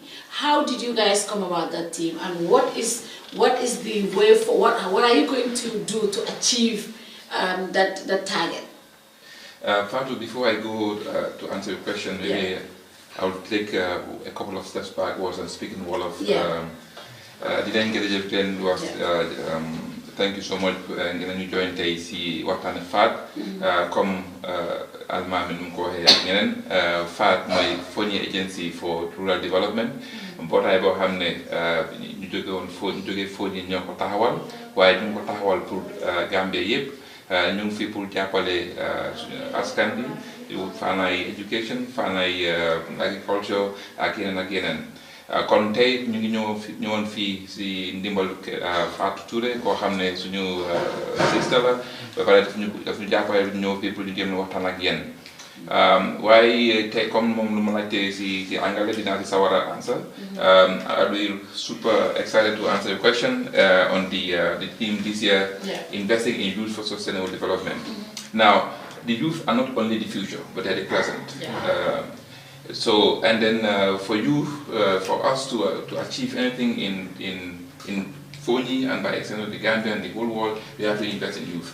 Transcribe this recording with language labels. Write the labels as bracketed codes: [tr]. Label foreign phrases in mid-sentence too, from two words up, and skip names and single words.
[en] How did you guys come about that theme, and what is the way for what are you going to do to achieve that target? Fatou, before I go to answer your question, maybe I will take a couple of steps backwards and speak in Wolof. [wo] Dinañ jërëjëf leen wax [en] thank you so much [wo] ngeen ñu join tey si waxtaan FAD comme almaami nu mu ko waxee ak ñeneen FAD mooy Foni Agency for Rural Development mbootaay boo xam ne ñu jógee Foni ñoo ko taxawal waaye ñu ngi ko taxawal pour Gambie yëpp ñu ngi fi pour jàppale askan bi faanaay education faanaay agriculture ak yeneen kon tey ñu ngi ñëwoon fii si ndimbal Fatou Touré koo xam ne suñu sister la ba pare daf ñu jàppale ñëw fii pour ñu jéem a waxtaan ak yéen waaye tey comme moom lu ma laajte si anglais dinaa si sawar a answer. [en] I'll be super excited to answer your question on the theme this year, investing in youth for sustainable development. Now, the youth are not only the future, but they're the present. So, and then for you, for us to achieve anything in Foni and by extension the Gambia and the whole world, we have to invest in youth.